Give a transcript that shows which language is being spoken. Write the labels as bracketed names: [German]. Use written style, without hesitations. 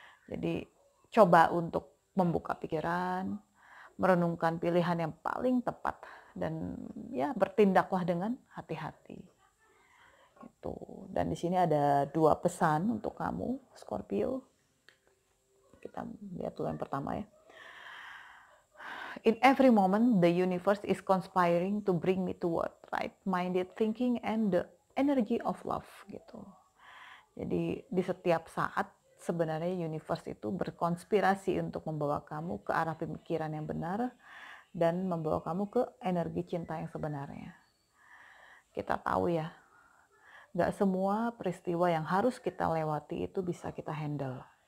[Indonesian] Jadi coba untuk membuka pikiran, merenungkan pilihan yang paling tepat, dan ya bertindaklah dengan hati-hati. Gitu. Dan di sini ada 2 pesan untuk kamu, Scorpio. Kita lihat dulu yang pertama ya. [English] In every moment, the universe is conspiring to bring me toward right-minded thinking and the energy of love. [Indonesian] Gitu. Jadi di setiap saat sebenarnya universe itu berkonspirasi untuk membawa kamu ke arah pemikiran yang benar dan membawa kamu ke energi cinta yang sebenarnya. Kita tahu ya, gak semua peristiwa yang harus kita lewati itu bisa kita handle.